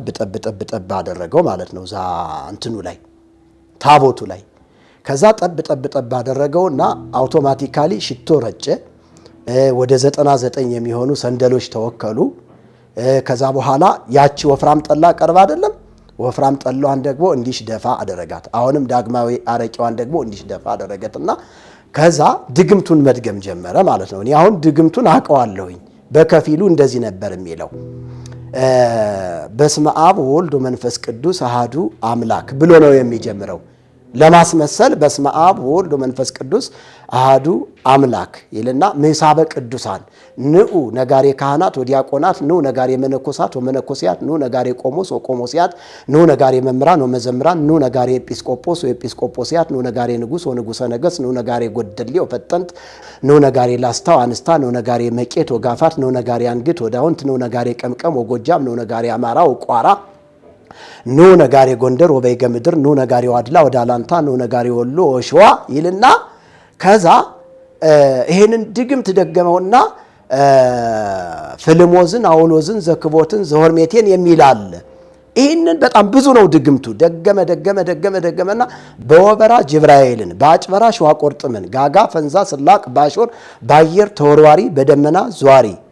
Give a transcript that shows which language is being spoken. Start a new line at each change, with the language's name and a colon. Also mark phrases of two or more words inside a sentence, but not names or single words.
Amharic: ጠብ ጠብ ጠብ አደረገው ማለት ነው እዛ እንትኑ ላይ ታቦቱ ላይ። ከዛ ጠብ ጠብ ጠብ አደረገውና አውቶማቲካሊ ሽቶ ረጨ። ወደ 99 የሚሆኑ ሰንደሎች ተወከሉ። ከዛ በኋላ ያቺ ወፍራም ጠላ ቀርባ አይደለም ወፍራም ጠላዋን ደግሞ እንዲሽ ደፋ አደረጋት። አሁንም ዳግማዊ አረቂዋን ደግሞ እንዲሽ ደፋ አደረገትና ከዛ ድግምቱን መድገም ጀመረ ማለት ነው። እኔ አሁን ድግምቱን አውቀዋለሁኝ። በከፊሉ እንደዚህ ነበር የሚለው
Geez: በስመ አብ ወወልድ ወመንፈስ ቅዱስ አሃዱ አምላክ
Amharic: ብሎ ነው የሚጀምረው። ለማስመሰል
Geez: በስመ አብ ወወልድ ወመንፈስ ቅዱስ አሃዱ አምላክ
Amharic: ይልና
Geez: ምሳበ ቅዱሳን ንዑ ነጋሬ ካህናት ወዲያቆናት ንዑ ነጋሬ መነኮሳት ወመነኮሲያት ንዑ ነጋሬ ቆሞስ ወቆሞሲያት ንዑ ነጋሬ መምህራን ወመዘምራን ንዑ ነጋሬ ኤጲስቆጶስ ወኤጲስቆጶሲያት ንዑ ነጋሬ ንጉሥ ወንጉሠ ነገሥት ንዑ ነጋሬ ጎደሌ ወፈጠንት ንዑ ነጋሬ ላስታው አንስታ ንዑ ነጋሬ መቄት ወጋፋት ንዑ ነጋሬ አንግት ወዳውንት ንዑ ነጋሬ ቀምቀም ወጎጃም ንዑ ነጋሬ አማራ ወቋራ ኑ ነጋሬ ጎንደር ወበይገ ምድር ኑ ነጋሬ ዋድላ ወዳላንታ ኑ ነጋሬ ወሎ ወሸዋ
Amharic: ይልና ከዛ ይሄንን ድግምት ደገመውና ፍልሞዝን አውሎዝን ዘክቦትን ዘሆርሜቴን የሚላል። ይህንን በጣም ብዙ ነው ድግምቱ። ደገመና በወበራ ጅብራኤልን በአጭበራ ሸዋቆርጥምን ጋጋ ፈንዛ ስላቅ ባሾር ባየር ተወርዋሪ በደመና ዟሪ